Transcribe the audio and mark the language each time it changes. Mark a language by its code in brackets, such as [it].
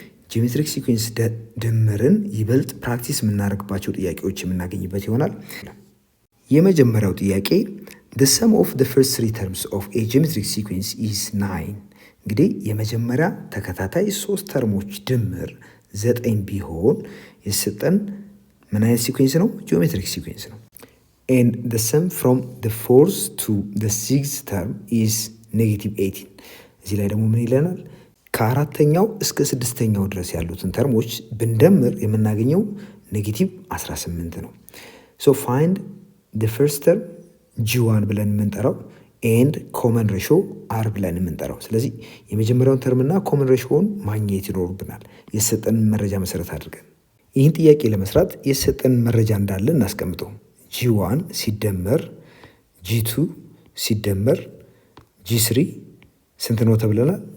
[am] ጂኦሜትሪክ ሲኩዌንስ ድምርን ይበልጥ ፕራክቲስ የምናደርግባቸው ጥያቄዎች የምናገኝበት ይሆናል። የመጀመሪያው ጥያቄ [en] the sum of the first three terms of a geometric sequence is 9። [am] እንግዲህ የመጀመሪያ ተከታታይ 3 ተርሞች ድምር 9 ቢሆን የሰጠን ምን አይነት ሲኩዌንስ ነው? ጂኦሜትሪክ ሲኩዌንስ ነው። [en] and the sum from the fourth to the sixth term is -18። [am] እዚህ ላይ ደግሞ ምን ይለናል? ከአራተኛው እስከ ስድስተኛው ድረስ ያሉትን ተርሞች ብንደምር የምናገኘው -18 ነው። [en] so find the first term [am] G1 ብለን የምንጠራው ኤንድ ኮመን ሬሾ አር ብለን የምንጠራው። ስለዚህ የመጀመሪያውን ተርምና ኮመን ሬሾውን ማግኘት ይኖርብናል የሰጠንን መረጃ መሰረት አድርገን። ይህን ጥያቄ ለመስራት የሰጠንን መረጃ እንዳለ እናስቀምጠው። G1 ሲደመር G2 ሲደመር G3 ስንት ነው ተብለናል?